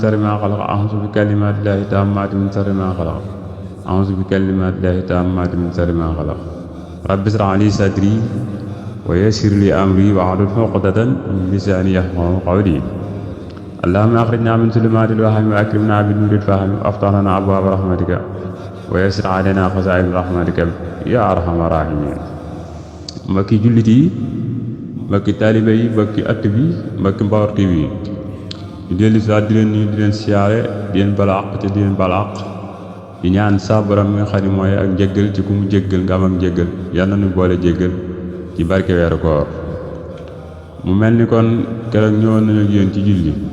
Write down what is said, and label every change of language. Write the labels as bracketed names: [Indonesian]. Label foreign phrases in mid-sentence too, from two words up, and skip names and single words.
[Arabic] شر ما خلق أعوذ بكلمات الله التامات من شر ما خلق أعوذ بكلمات الله التامات من شر ما خلق رب اشرح لي صدري ويسر لي أمري واحلل عقدة من لساني يفقهوا قولي اللهم أخرجنا من ظلمات الوهم وأكرمنا بنور الفهم وافتح لنا أبواب رحمتك ويسر علينا خزائن رحمتك يا أرحم الراحمين mbokki [Wolof] jullit yi mbokki taalibe yi mbokki att bi mbokki Mbaor TV di dellu si di leen nuyu di leen siyaare di leen bala àq te di leen bala àq di ñaan sa borom mi nga xam ne mooy ak njëggal ci ku mu jéggal nga am ak njëggal yal na nu boole jéggal ci barke weeru koor mu mel ni kon keroog ñëwoon nañu ak yéen ci julli